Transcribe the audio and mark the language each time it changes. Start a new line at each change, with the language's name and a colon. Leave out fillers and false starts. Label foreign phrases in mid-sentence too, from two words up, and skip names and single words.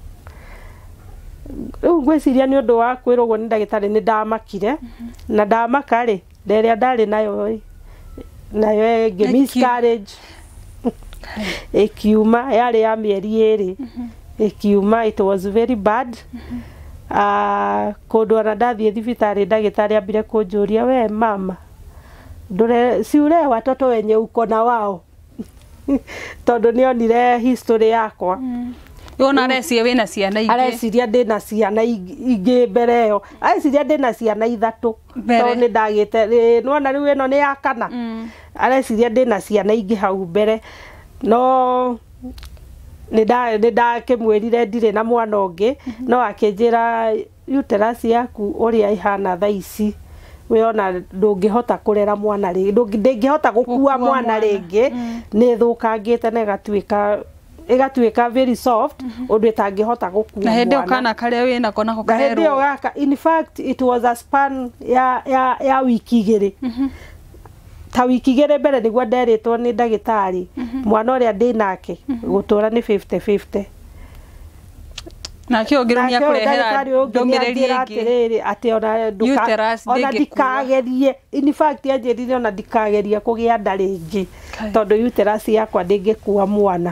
Kikuyu: Rĩu ngwĩciria nĩ ũndũ wa kwĩrwo ũguo nĩ ndagĩtarĩ nĩ ndamakire, na ndamaka rĩ rĩrĩa ndarĩ nayo nayo miscarriage ĩkiuma yarĩ ya mĩeri 2 ĩkiuma,
English: it was very bad.
Kikuyu: Kũndũ ona ndathiĩ thibitarĩ ndagĩtarĩ ambire kũnjũria
Swahili: we mama si ule watoto wenye uko na wao
Kikuyu: tondũ nĩonire history yakwa. Yona areciria wĩna ciana ingĩ. Areciria ndĩna ciana ingĩ mbere ĩyo. Areciria ndĩna ciana 3 tondũ nĩ ndagĩte nona rĩu ĩno nĩ ya 4. Areciria ndĩna ciana ingĩ hau mbere. No nĩ ndakĩmwĩrire ndirĩ na mwana ũngĩ, no akĩnjĩra uterus yaku ũrĩa ihana thaa ici we ona ndũngĩhota kũrera mwana rĩngĩ, ndĩngĩhota gũkua mwana rĩngĩ, nĩ thũkangĩte na ĩgatuĩka
English: very soft
Kikuyu: ũndũ ĩtangĩhota gũkua mwana. Na hĩndĩ kana karĩa wĩna ko nako karerwo. Hĩndĩ gaka
English: in fact it was a span
Kikuyu: ya wiki 2. Ta wiki 2 mbere nĩguo nderĩtwo nĩ ndagĩtarĩ mwana ũrĩa ndĩ nake gũtũra nĩ 50-50. Na kĩo ngĩrunia kũrehera ndũmĩrĩri ĩngĩ atĩ ona ndikagerie,
English: in fact
Kikuyu: anjĩrire ona ndikagerie kũgĩa nda rĩngĩ tondũ uterus yakwa ndĩngĩkua mwana.